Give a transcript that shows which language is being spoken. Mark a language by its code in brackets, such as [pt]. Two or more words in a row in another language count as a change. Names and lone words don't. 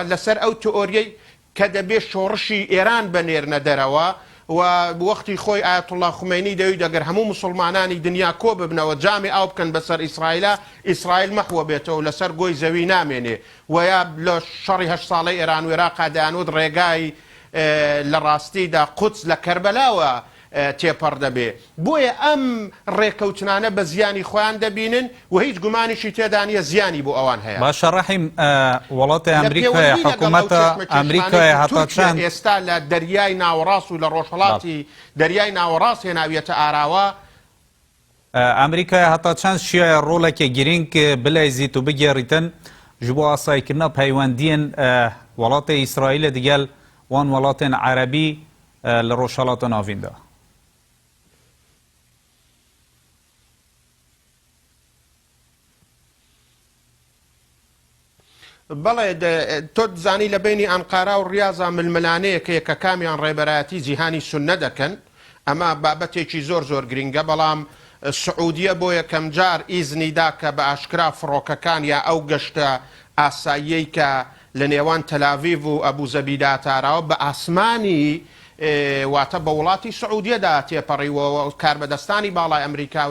[ckb] لەسەر ئەو تئۆریەی کە دەبێت شۆڕشی ئێران بەنێرنە دەرەوە و وەختی خۆی ئایەتوڵڵا خومینی دەوی دەگەر هەموو مسلمانانی دنیا کۆ ببنەوە جامی ئاو بکەن بەسەر ئیسرائیلە ئیسرائیل مەحوە بێتەوە لەسەر گۆی زەوی نامێنێ ویا لە شەڕی 8 ساڵەی ئێران و عێراق دەیانوت ڕێگای لە ڕاستیدا قودس لە کەربەلاوە تێپەڕ دەبێ بۆیە ئەم ڕێکەوتنانە بە زیانی خۆیان دەبینن و هیچ گومانیشی تێدا نیە زیانی بۆ ئەوان هەیە باشە ڕەحیم وڵاتی ئەمریکای حکوومەتە ئەمریکای هەتا چەند ئێستا لە دەریای ناوەڕاست و لە ڕۆژهەڵاتی دەریای ناوەڕاست هێناویەتە ئاراوە [ku] ئەمریکای هەتا چەند شیایە ڕۆڵێکی گرنگ بلایزیت و بگێڕیتن ji bo asayikirina peywendiyên welatê İsraîlê digel wan welatên Erebî li Rojhilatê navîn de. [ckb] بەڵێ تۆ دزانی لە بینی ئەنقارا و ڕیاضە ململانەیە کە یەکەکامیان ڕێبەرایەتی جیهانی سوننە دەکەن ئەمە بابەتێکی زۆر زۆر گرنگە بەڵام سعودیە بۆ یەکەم جار ئیزنیدا کە بە ئاشکرا فڕۆکەکان یا ئەو گەشتە ئاساییەی کە لە نێوان تەلاڤیڤ و ئەبوزەبیدا تاراوە بە ئاسمانی واتە بە وڵاتی سعودیەدا تێپەڕیوە کاربەدەستانی باڵای ئەمریکا و